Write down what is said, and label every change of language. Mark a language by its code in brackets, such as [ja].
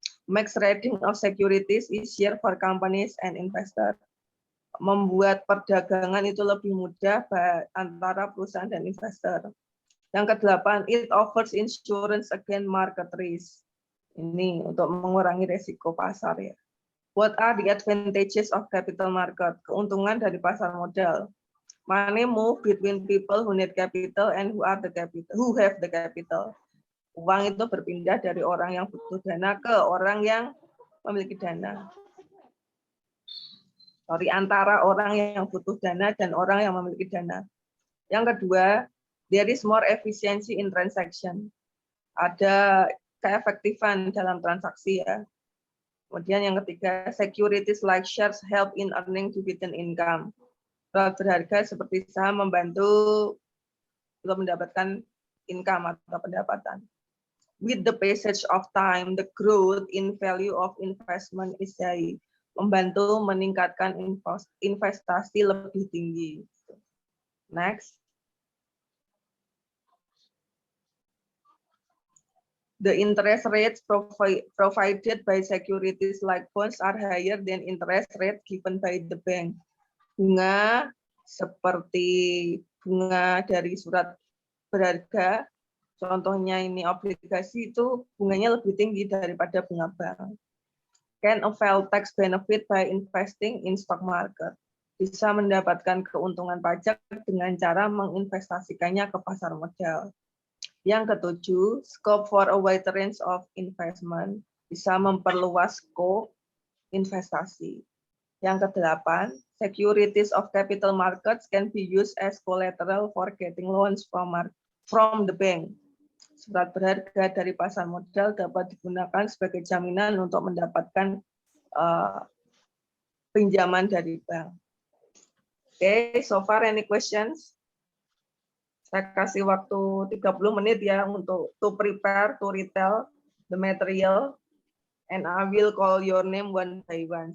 [en] Makes trading of securities easier for companies and investors. [id] Membuat perdagangan itu lebih mudah antara perusahaan dan investor. Yang kedelapan, [en] it offers insurance against market risk. [id] Ini untuk mengurangi resiko pasar ya. [en] What are the advantages of capital market? [id] Keuntungan dari pasar modal. [en] Money move between people who need capital and who have the capital. [id] Uang itu berpindah dari orang yang butuh dana ke orang yang memiliki dana. Antara orang yang butuh dana dan orang yang memiliki dana. Yang kedua, [en] there is more efficiency in transaction. [id] Ada keefektifan dalam transaksi ya. Kemudian yang ketiga, [en] securities like shares help in earning dividend income. [id] Surat berharga seperti saham membantu untuk mendapatkan income atau pendapatan. [en] With the passage of time, the growth in value of investment is high. [id] Membantu meningkatkan investasi lebih tinggi. Next. [en] The interest rates provided by securities like bonds are higher than interest rate given by the bank. [id] Bunga seperti bunga dari surat berharga, contohnya ini obligasi, itu bunganya lebih tinggi daripada bunga bank. [en] Can avail tax benefit by investing in stock market. [id] Bisa mendapatkan keuntungan pajak dengan cara menginvestasikannya ke pasar modal. Yang ketujuh, [en] scope for a wide range of investment. [id] Bisa memperluas scope investasi. Yang kedelapan, [en] securities of capital markets can be used as collateral for getting loans from the bank. [id] Surat berharga dari pasar modal dapat digunakan sebagai jaminan untuk mendapatkan pinjaman dari bank. [en] Oke, so far any questions? [id] Saya kasih waktu 30 menit ya untuk [en] to prepare, to retell the material, and I will call your name one by one.